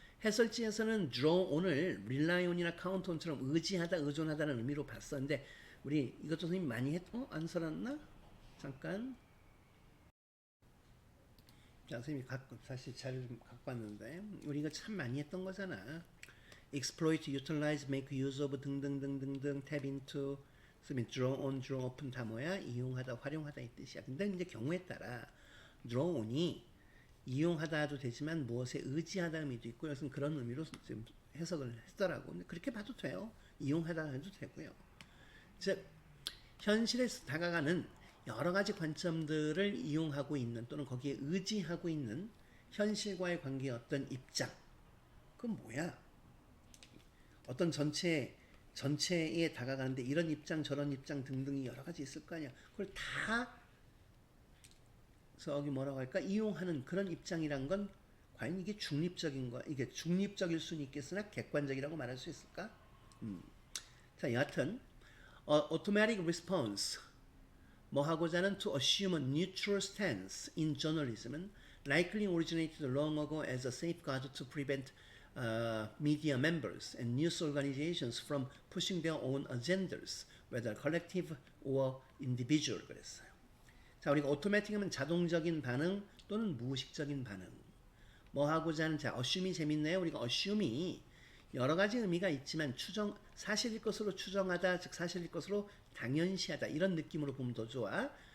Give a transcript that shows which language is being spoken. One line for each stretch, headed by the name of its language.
Korean: 해설지에서는 draw on을 rely on이나 count on처럼 의지하다, 의존하다는 의미로 봤었는데 우리 이것도 선생님 많이 안 써놨나? 잠깐. 자, 선생님이 사실 자료 좀 갖고 왔는데 우리 이거 참 많이 했던 거잖아.
English: exploit, utilize, make use of 등등등등등 tap into, draw on, draw up은
Korean: 다 뭐야? 이용하다, 활용하다 이 뜻이야. 근데 이제 경우에 따라 draw on이 이용하다도 되지만 무엇에 의지하다 의미도 있고 여기서 그런 의미로 지금 해석을 했더라고. 근데 그렇게 봐도 돼요. 이용하다 해도 되고요. 즉 현실에 다가가는 여러 가지 관점들을 이용하고 있는 또는 거기에 의지하고 있는 현실과의 관계의 어떤 입장. 그건 뭐야? 어떤 전체에 다가가는데 이런 입장 저런 입장 등등이 여러 가지 있을 거 아니야. 그걸 다 저기 뭐라고 할까? 이용하는 그런 입장이란 건 과연 이게 중립적인 거야? 이게 중립적일 수는 있겠으나 객관적이라고 말할 수 있을까? 자, 여하튼
English: automatic response
Korean: 뭐 하고자 하는
English: to assume a neutral stance in journalism은 likely originated long ago as a safeguard to prevent media members and news organizations from pushing their own agendas, whether collective or individual.
Korean: 그랬어요. 자, 우리가 오토매틱 하면 자동적인 반응 또는 무의식적인 반응. 뭐 하고자 하는, 자, assume이 재밌네요. 우리가 assume이 여러 가지 의미가 있지만 사실일 것으로 추정하다, 즉 사실일 것으로 당연시하다 이런 느낌으로 보면 더 좋아.